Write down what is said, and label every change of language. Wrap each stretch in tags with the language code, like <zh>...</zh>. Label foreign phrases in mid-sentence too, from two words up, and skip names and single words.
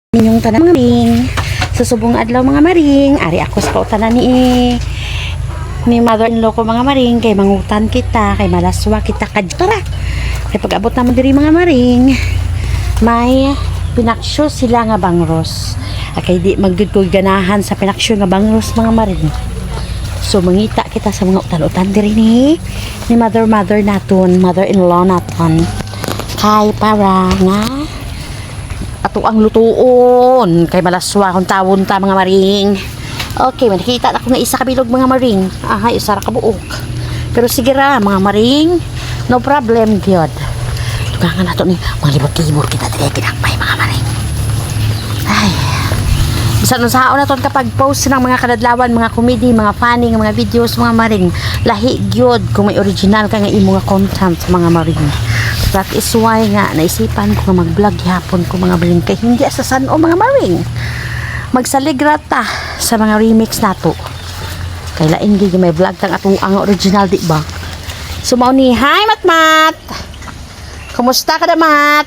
<ceb>inyong tanan mga maring. Susubong adlaw mga maring, ari ako sa kautanan ni mother-in-law ko mga maring, kay mangutan kita, kay malaswa kita kadtara. Kay pag-abot naman diri mga maring, may pinaksyo sila nga bangros. Kay di magud ko ganahan sa pinaksyo nga bangros mga maring. So mangita kita sa mga utan-utan diri ni mother naton, mother-in-law naton. Kay para nga ato ang lutuon kay malaswa kung tawon ta mga maring. Okay, makikita na ko na isa kabilog mga maring. Aha, isa ra kabuok. Pero sige ra mga maring,</ceb> <en>no problem</en> <ceb>gyud. Tugangan nato ni mga libot-libot kita diri kinakpay mga maring. Ay. Bisan unsaon naton kapag post ng mga kadadlawan, mga comedy, mga funny, mga videos mga maring. Lahi gyud kung may original ka nga imo nga content mga maring.</ceb> <en>That is why</en> <ceb>nga naisipan ko nga mag-vlog hapon ko mga maring kay hindi sa sano mga maring. Magsaligrata sa mga remix nato. Kay lain gyud may vlog tang ato ang original di ba? So mao ni, hi Matmat. Kumusta ka Mat?</ceb>